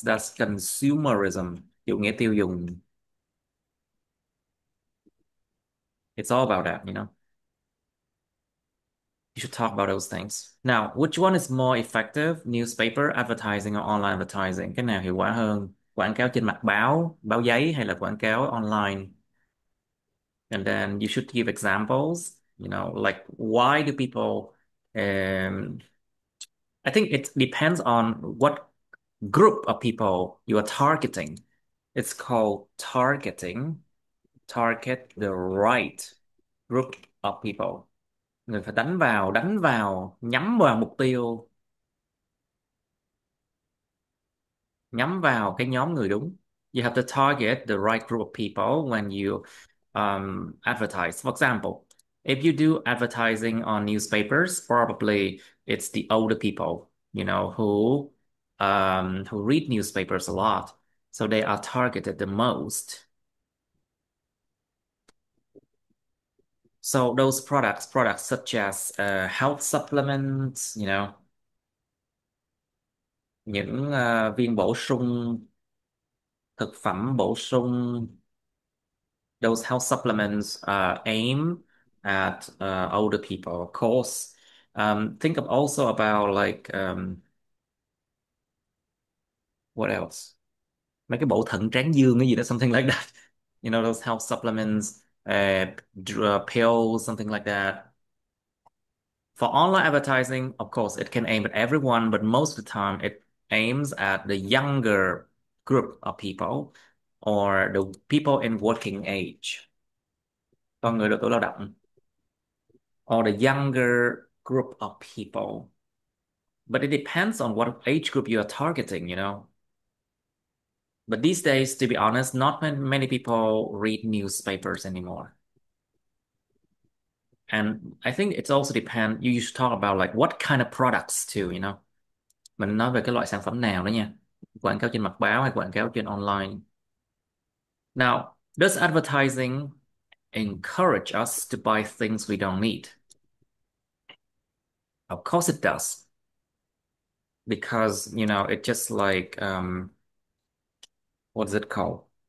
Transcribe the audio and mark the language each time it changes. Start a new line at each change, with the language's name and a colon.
English: That's consumerism,
Vietnamese: chủ nghĩa tiêu dùng.
English: It's all about that, you know. You should talk about those things. Now, which one is more effective? Newspaper advertising or online advertising?
Vietnamese: Cái nào hiệu quả hơn? Quảng cáo trên mặt báo, báo giấy hay là quảng cáo online?
English: And then you should give examples, like why do people um I think it depends on what group of people you are targeting. It's called targeting. Target the right group of people.
Vietnamese: Người phải đánh vào, nhắm vào mục tiêu, nhắm vào cái nhóm người đúng.
English: You have to target the right group of people when you advertise. For example, if you do advertising on newspapers, probably it's the older people, who read newspapers a lot. So they are targeted the most. So those products such as health supplements,
Vietnamese: những viên bổ sung, thực phẩm bổ sung,
English: those health supplements aim at older people, of course. Think of also about like what else?
Vietnamese: Mấy cái bổ thận tráng dương cái gì đó,
English: something like that. Those health supplements, pills, something like that. For online advertising, of course, it can aim at everyone, but most of the time it aims at the younger group of people or the people in working age.
Vietnamese: Con người độ tuổi lao động.
English: Or the younger group of people. But it depends on what age group you are targeting. But these days, to be honest, not many people read newspapers anymore. And I think it's also depend, you should talk about like what kind of products too.
Vietnamese: Mình nói về cái loại sản phẩm nào đó nha. Quảng cáo trên mặt báo hay quảng cáo trên online.
English: Now, does advertising encourage us to buy things we don't need? Of course it does. Because, it just like what is it called?